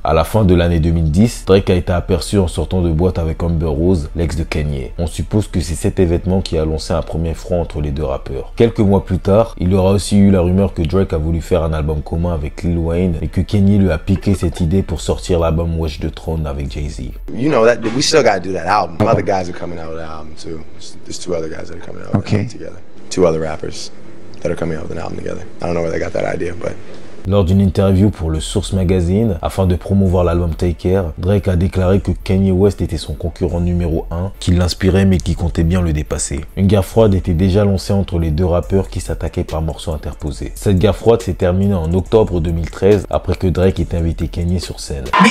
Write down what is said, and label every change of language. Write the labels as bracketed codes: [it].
[fr] À la fin de l'année 2010, Drake a été aperçu en sortant de boîte avec Amber Rose, l'ex de Kanye. On suppose que c'est cet événement qui a lancé un premier front entre les deux rappeurs. Quelques mois plus tard, il y aura aussi eu la rumeur que Drake a voulu faire un album commun avec Lil Wayne et que Kanye lui a piqué cette idée pour sortir l'album Watch the Throne avec Jay-Z. [en] You know that we still got to do that album. Some other guys are coming out with an album too. There's two other guys that are coming out with an album together. Two other rappers that are coming out with an album together. I don't know where they got that idea, but... [fr] Lors d'une interview pour le Source Magazine, afin de promouvoir l'album Take Care, Drake a déclaré que Kanye West était son concurrent numéro 1, qu'il l'inspirait mais qui comptait bien le dépasser. Une guerre froide était déjà lancée entre les deux rappeurs qui s'attaquaient par morceaux interposés. Cette guerre froide s'est terminée en octobre 2013 après que Drake ait invité Kanye sur scène.